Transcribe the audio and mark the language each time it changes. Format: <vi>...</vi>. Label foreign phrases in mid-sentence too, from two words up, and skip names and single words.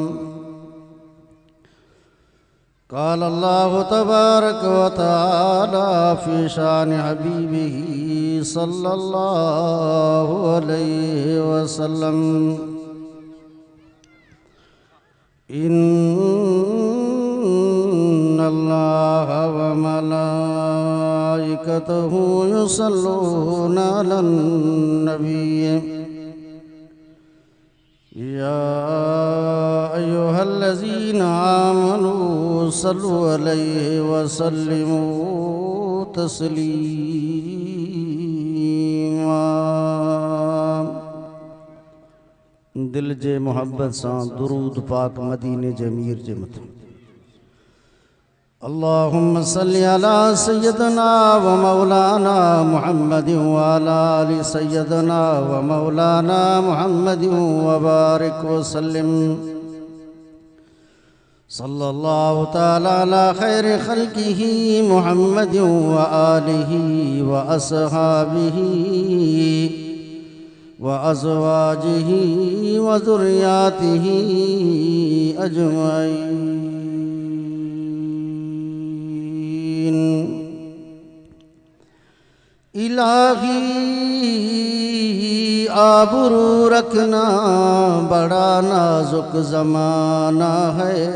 <ar>قال الله تبارك وتعالى في شأن حبيبه صلى الله عليه وسلم إن الله وملائكته يصلون على النبي يا أيها الذين آمنوا صلوا عليه وسلموا تسليما.</ar> <sd>दिल जे मोहब्बत सां दुरूद पाक मदीने जे मीर जे मथां</sd> <ar>اللهم صل على سيدنا ومولانا محمد وعلى آل سيدنا ومولانا محمد وبارك وسلم صلى الله تعالى على خير خلقه محمد وآله وأصحابه وأزواجه وذرياته أجمعين.</ar> <ur>الٰہی آبرو رکھنا بڑا نازک زمانہ ہے.</ur>